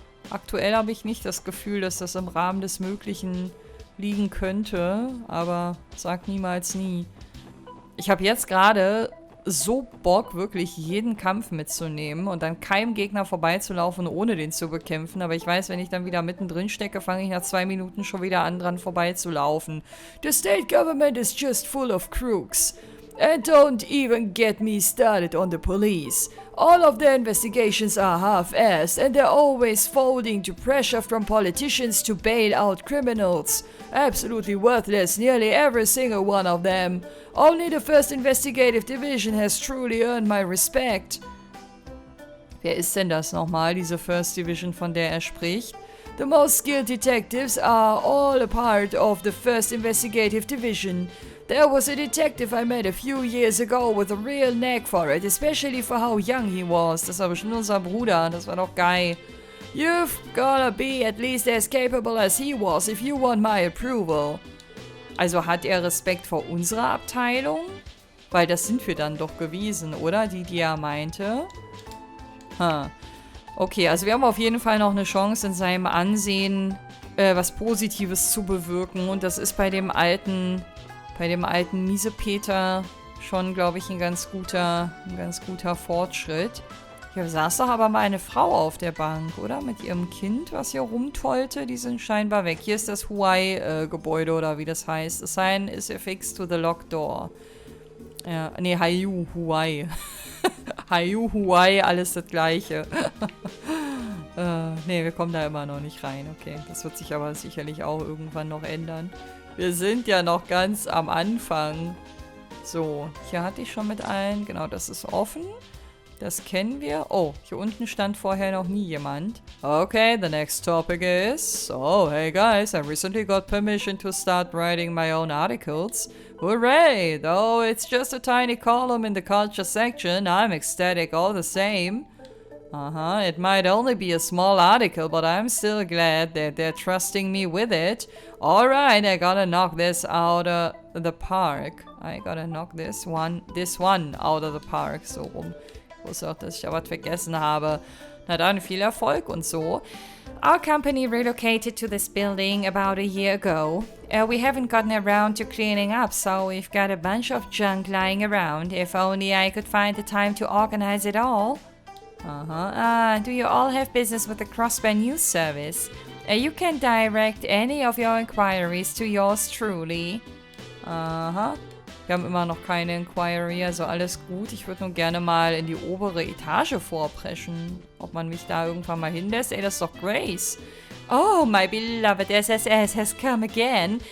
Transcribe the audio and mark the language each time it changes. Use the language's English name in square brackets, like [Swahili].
[German] Aktuell habe ich nicht das Gefühl, dass das im Rahmen des Möglichen liegen könnte, aber sag niemals nie. Ich habe jetzt gerade so Bock, wirklich jeden Kampf mitzunehmen und an keinem Gegner vorbeizulaufen, ohne den zu bekämpfen. Aber ich weiß, wenn ich dann wieder mittendrin stecke, fange ich nach 2 Minuten schon wieder an, dran vorbeizulaufen. [English] The state government is just full of crooks. And don't even get me started on the police. All of their investigations are half-assed and they're always folding to pressure from politicians to bail out criminals. Absolutely worthless, nearly every single one of them. Only the 1st Investigative Division has truly earned my respect. [German] Wer ist denn das nochmal, diese 1st Division, von der er spricht? [English] The most skilled detectives are all a part of the 1st Investigative Division. There was a detective I met a few years ago with a real knack for it, especially for how young he was. [German] Das war bestimmt unser Bruder, das war doch geil. [English] You've gotta be at least as capable as he was if you want my approval. [German] Also hat er Respekt vor unserer Abteilung? Weil das sind wir dann doch gewesen, oder? Die er meinte. Okay, also wir haben auf jeden Fall noch eine Chance, in seinem Ansehen was Positives zu bewirken. Und das ist bei dem alten Miesepeter schon, glaube ich, ein ganz guter Fortschritt. Hier saß doch aber mal eine Frau auf der Bank, oder? Mit ihrem Kind, was hier rumtollte. Die sind scheinbar weg. Hier ist das Huai-Gebäude, oder wie das heißt. [English] A sign is affixed to the locked door. [German] Ja, nee, Haiyu Huai. Haiyu Huai, alles das Gleiche. Nee, wir kommen da immer noch nicht rein. Okay, das wird sich aber sicherlich auch irgendwann noch ändern. Wir sind ja noch ganz am Anfang. So, hier hatte ich schon mit allen. Genau, das ist offen. Das kennen wir. Oh, hier unten stand vorher noch nie jemand. [English] Okay, the next topic is... Oh, hey guys, I recently got permission to start writing my own articles. Hooray! Though it's just a tiny column in the culture section, I'm ecstatic all the same. It might only be a small article, but I'm still glad that they're trusting me with it. Alright, I gotta knock this out of the park. I gotta knock this one out of the park. [German] So rum. Ich wusste auch, dass ich da was vergessen habe. Na dann, viel Erfolg und so. [English] Our company relocated to this building about a year ago. We haven't gotten around to cleaning up, so we've got a bunch of junk lying around. If only I could find the time to organize it all. Do you all have business with the Crossbar News Service? You can direct any of your inquiries to yours truly. [German] Wir haben immer noch keine Inquiry, also alles gut. Ich würde nun gerne mal in die obere Etage vorpreschen. Ob man mich da irgendwann mal hinlässt? Ey, das ist doch Grace. [English] Oh, my beloved SSS has come again.